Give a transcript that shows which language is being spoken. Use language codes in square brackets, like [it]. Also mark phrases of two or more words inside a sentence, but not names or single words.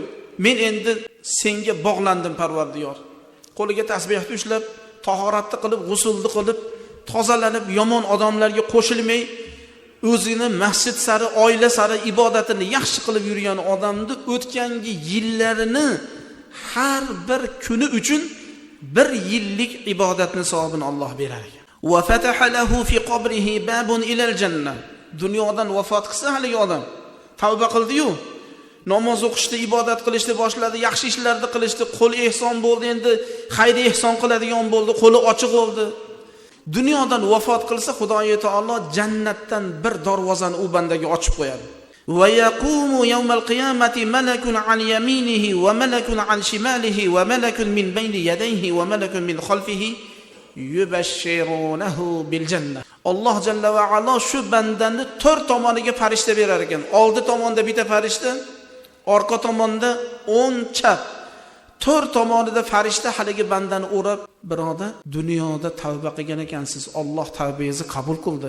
[uz] Men endi senga bog'landim Parvardigor. Qo'liga tasbihni ushlab, tahoratni qilib, g'usulni qilib, tozalanib, yomon odamlarga qo'shilmay, o'zini masjid sari, oila sari ibodatini yaxshi qilib yurgan odamni o'tgangi yillarini har bir kuni uchun 1 yillik ibodatni savobini Alloh berar ekan. [ar] وفتح له في قبره باب إلى الجنة. [uz] Dunyodan vafot qilsa haligi odam tavba qildi-yu, namoz o'qishni, ibodat qilishni boshladi, yaxshi ishlarni qilishni, qo'li ehson bo'ldi, endi xayri ehson qiladigan bo'ldi, qo'li ochiq bo'ldi. Dunyodan vafot qilsa Xudoy taolo jannatdan bir darvozani u bandaga ochib qo'yadi. [ar] ويقوم يوم القيامة ملك عن يمينه وملك عن شماله وملك من بين يديه وملك من خلفه يبشرونه بالجنة. [uz] Alloh [ar] جل وعلا [uz] shu bandani 4 tomoniga farishta berar ekan. Oldi tomonda bitta farishta, orqa tomonda 10 chap. 4 tomonida farishta haligi bandani o'rab, birodar, dunyoda tavba qilgan ekansiz, Alloh tavbangizni qabul qildi.